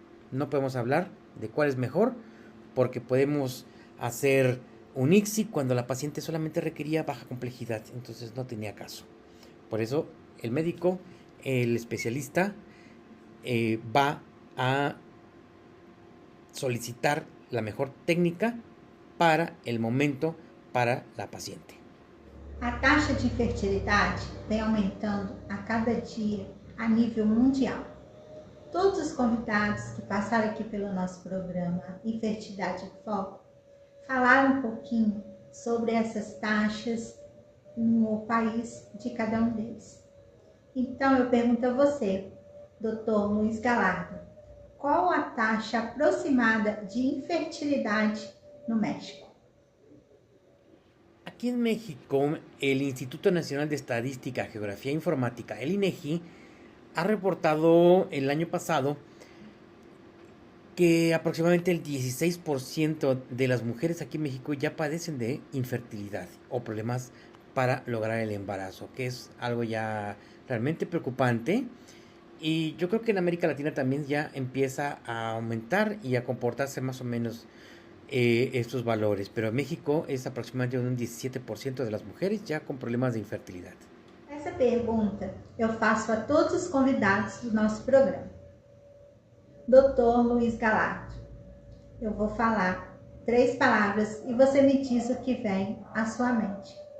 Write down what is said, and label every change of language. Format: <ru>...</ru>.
<es>No podemos hablar de cuál es mejor, porque podemos hacer un ICSI cuando la paciente solamente requería baja complejidad, entonces no tenía caso. Por eso el médico, el especialista, va a solicitar la mejor técnica para el momento, para la paciente.</es> <pt>A taxa de infertilidade vem aumentando a cada dia a nível mundial. Todos os convidados que passaram aqui pelo nosso programa Infertilidade em Foco falaram um pouquinho sobre essas taxas no país de cada um deles. Então eu pergunto a você, Dr. Luiz Galardo, qual a taxa aproximada de infertilidade no México?</pt> <es>Aquí en México, el Instituto Nacional de Estadística, Geografía e Informática, el INEGI, ha reportado el año pasado que aproximadamente el 16% de las mujeres aquí en México ya padecen de infertilidad o problemas para lograr el embarazo, que es algo ya realmente preocupante. Y yo creo que en América Latina también ya empieza a aumentar y a comportarse más o menos estos valores. Pero en México es aproximadamente un 17% de las mujeres ya con problemas de infertilidad.</es> <pt>Essa pergunta eu faço a todos os convidados do nosso programa. Dr. Luiz Galardo, eu vou falar 3 palavras e você me diz o que vem à sua mente.</pt>